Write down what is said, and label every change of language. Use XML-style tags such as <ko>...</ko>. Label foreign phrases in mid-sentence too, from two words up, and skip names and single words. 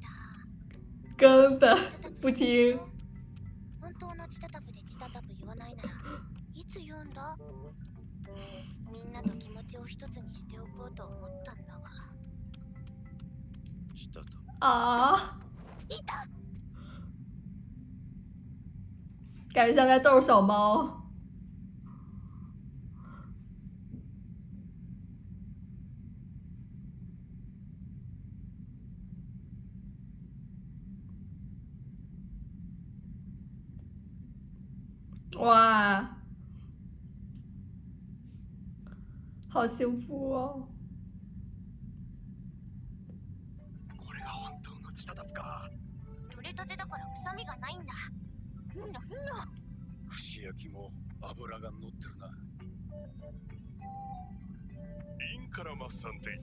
<zh>根本不听。</zh> <ja>本当のチタタプでチタタプ言わないならいつ言うんだ？みんなと気持ちを一つにしておこうと思ったんだが。チタタプ。</ja> <zh>啊，</zh> <ja>いた！</ja> <zh>感觉像在逗小猫。哇，好幸福哦！</zh> <ja>これが本当のチタタプか。取れたてだから臭みがないんだ。ふんのふんの。串焼きも油が乗ってるな。インカラマッサンテ。</ja>